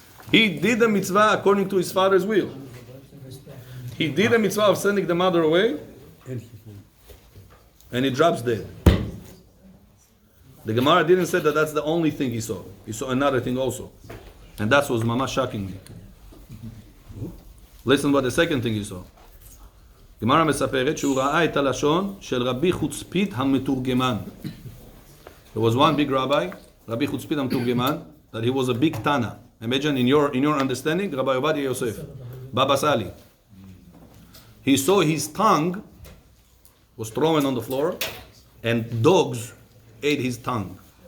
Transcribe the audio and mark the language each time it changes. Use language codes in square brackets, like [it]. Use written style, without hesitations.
[en] He did the mitzvah according to his father's will. He did the mitzvah of sending the mother away, and he drops dead. The Gemara didn't say that that's the only thing he saw. He saw another thing also. And that was mamash shocking me. Listen what the second thing he saw. [he] גמרא מספרת שהוא ראה את הלשון של רבי חוצפית המתורגמן. [en] There was one big rabbi, Rabbi Chutzpit המתורגמן, that he was a big Tana. Imagine in your understanding, Rabbi Ovadia Yosef, Baba Sali. He saw his tongue was thrown on the floor, and dogs ate his tongue.